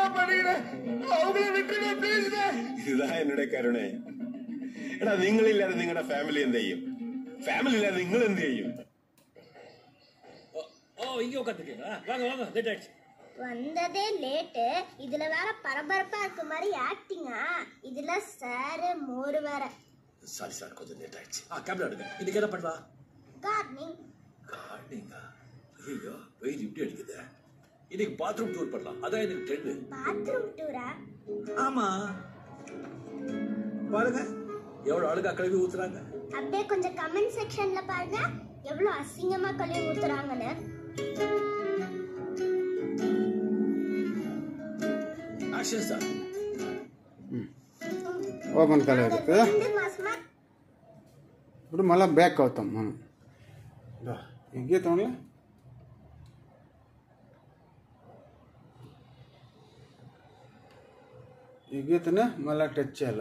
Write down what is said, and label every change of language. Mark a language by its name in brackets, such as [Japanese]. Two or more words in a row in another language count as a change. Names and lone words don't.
[Tamil] இதுதான் என்னுடைய கருணை. [Malayalam] ஏன்னா നിങ്ങൾ ഇല്ലാതെ നിങ്ങളുടെ ഫാമിലി എന്ത് ചെയ്യും? ഫാമിലി ഇല്ലാതെ നിങ്ങൾ എന്ത് ചെയ്യും? [Tamil] இங்க உட்காந்துக்கீங்களா? வாங்க வாங்க, லேட் ஆயிடுச்சு. வந்ததே லேட்டு, இதுல வேற பரபரப்பா இருக்க மாதிரி ஆக்டிங்கா? இதுல சார் மோர் வேற. [English] sorry sir, [Tamil] கொஞ்சம் லேட் ஆயிடுச்சு. கேமரா எடுங்க. இன்னைக்கு என்ன பண்ணலாம்? கார்னிங். கார்னிங்கா? ஐயோ, வெயில் இப்படி அடிக்குது. இன்னைக்கு [English] bathroom tour [Tamil] பண்ணலாம். அதான் எனக்கு ட்ரெண்ட். [English] bathroom tour? [Tamil] ஆமா, பாருங்க எவ்வளவு அழகா கழுவி ஊத்துறாங்க. அப்படியே கொஞ்சம் [English] comment section [Tamil] பாருங்க எவ்வளவு அசிங்கமா கழுவி ஊத்துறாங்கன்னு. [English] action sir. [Telugu] ఓపెన్ కాలేదు కదా. 2 మాసమా ఇప్పుడు మళ్ళీ బ్యాక్ అవుతాం మనం. ఈ గీతంలో ఈ గీతను మళ్ళీ టచ్ చేయాలి.